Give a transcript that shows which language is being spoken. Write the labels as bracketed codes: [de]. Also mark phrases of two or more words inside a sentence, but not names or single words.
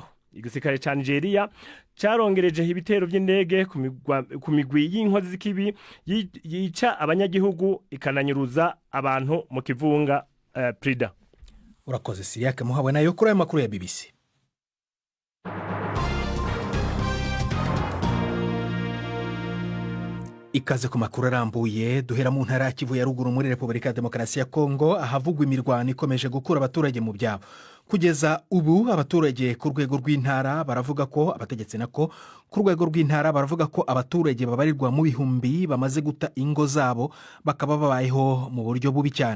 [rn] Igisirikare ca Nigeria carongereje ibitero by'indege ku migwi y'inkozi z'ikibi yica abanyagihugu ikananyuruza abantu mu kivunga Prida. Urakoze Siriake muhawe nayo kuri ayo makuru ya BBC. [rw] Ikaze ku makuru arambuye, duhera mu ntara ya Kivu ya ruguru muri Repubulika ya Demokarasi ya Kongo ahavugwa imirwano ikomeje gukura abaturage mu byabo. Kugeza ubu abaturage ku rwego rw'intara baravuga ko abategetsi nako ku rwego rw'intara baravuga ko abaturage babarirwa mu bihumbi bamaze guta ingo zabo bakaba babayeho mu buryo bubi cyane.